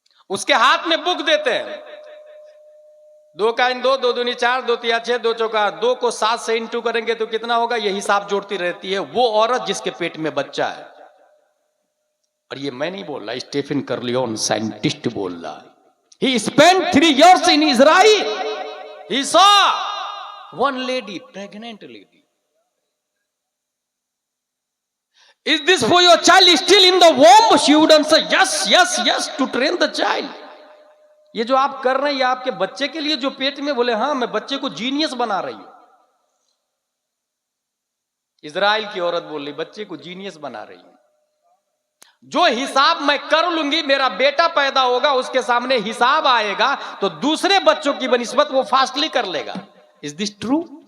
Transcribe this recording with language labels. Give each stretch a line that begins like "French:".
Hindi: उसके हाथ में बुक देते हैं, 2 का इन 2, 2 दूनी 4, 2 तिया 6, 2 चौका 2 को 7 से इंटू करेंगे तो कितना होगा, ये हिसाब जोड़ती रहती है वो औरत जिसके पेट में बच्चा है। और ये मैं नहीं बोल रहा, स्टीफन कर्लियोन साइंटिस्ट बोल रहा है।
English: He spent 3 years in Israel. He saw one lady, pregnant lady. Is this for your child still in the womb? She would answer yes, yes, yes to train the child.
Hindi: ये जो आप कर रहे हैं ये आपके बच्चे के लिए जो पेट में, बोले हाँ मैं बच्चे को जीनियस बना रही हूं। इजराइल की औरत बोल रही बच्चे को जीनियस बना रही हूं। जो हिसाब मैं कर लूंगी, मेरा बेटा पैदा होगा, उसके सामने हिसाब आएगा तो दूसरे बच्चों की बनिस्बत वो फास्टली कर लेगा।
English: Is this true?